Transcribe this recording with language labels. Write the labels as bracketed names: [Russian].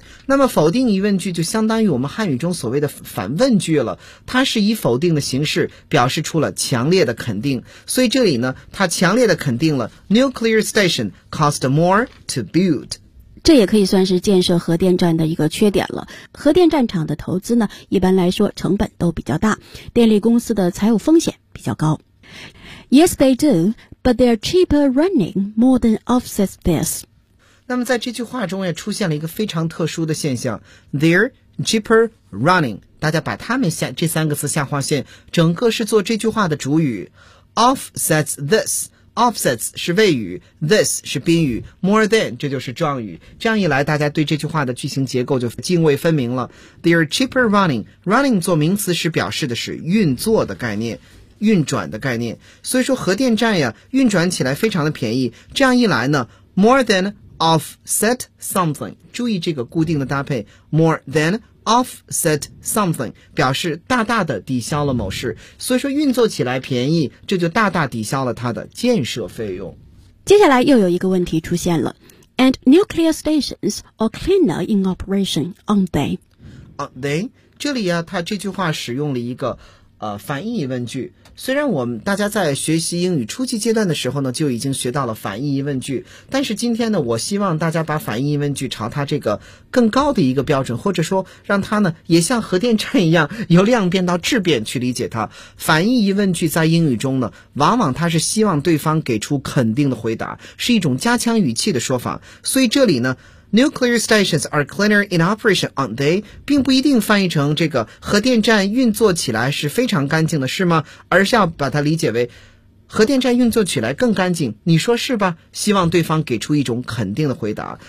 [Chinese] 那么否定疑问句就相当于我们汉语中所谓的反问句了，它是以否定的形式表示出了强烈的肯定。所以这里呢，它强烈的肯定了 [English] Nuclear station cost more to build。 [Chinese] 这也可以算是建设核电站的一个缺点了。核电站厂的投资呢，一般来说成本都比较大，电力公司的财务风险比较高。 [English] Yes, they do, but their cheaper running more than offsets this. [Chinese] 那么在这句话中也出现了一个非常特殊的现象 , [English] their cheaper running, [Chinese] 大家把它们下这三个字下划线，整个是做这句话的主语 , [English] offsets this. [Chinese] Offsets 是谓语 ,this 是宾语 ,more than 这就是状语。这样一来，大家对这句话的句型结构就泾渭分明了。 [English] They are cheaper running. [Chinese] Running 做名词是表示的是运作的概念，运转的概念。所以说核电站呀，运转起来非常的便宜。这样一来呢 [English] ,more than offset something. [Chinese] 注意这个固定的搭配 , [English] more than offset something, [Chinese] 表示大大的抵消了某事。所以说运作起来便宜，这就大大抵消了它的建设费用。接下来又有一个问题出现了。 [English] And nuclear stations are cleaner in operation, aren't they? Aren't they? [Chinese] 这里啊，它这句话使用了一个反义疑问句。虽然我们大家在学习英语初级阶段的时候呢，就已经学到了反义疑问句，但是今天呢，我希望大家把反义疑问句朝它这个更高的一个标准，或者说让它呢也像核电站一样由量变到质变去理解它。反义疑问句在英语中呢，往往它是希望对方给出肯定的回答，是一种加强语气的说法。所以这里呢 [English] Nuclear stations are cleaner in operation, aren't they? [Chinese] 并不一定翻译成这个核电站运作起来是非常干净的，是吗？而是要把它理解为核电站运作起来更干净，你说是吧？希望对方给出一种肯定的回答。